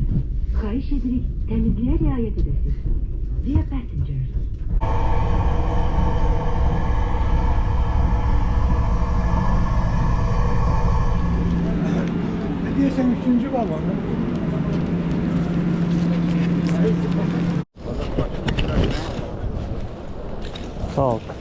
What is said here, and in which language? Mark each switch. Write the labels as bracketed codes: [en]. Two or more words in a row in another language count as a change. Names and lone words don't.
[az] Xahiş edirik təmizliyə riayət edəsiniz. [en] Dear passengers. [tr] Ne diyorsun 3. balon? Sağ ol.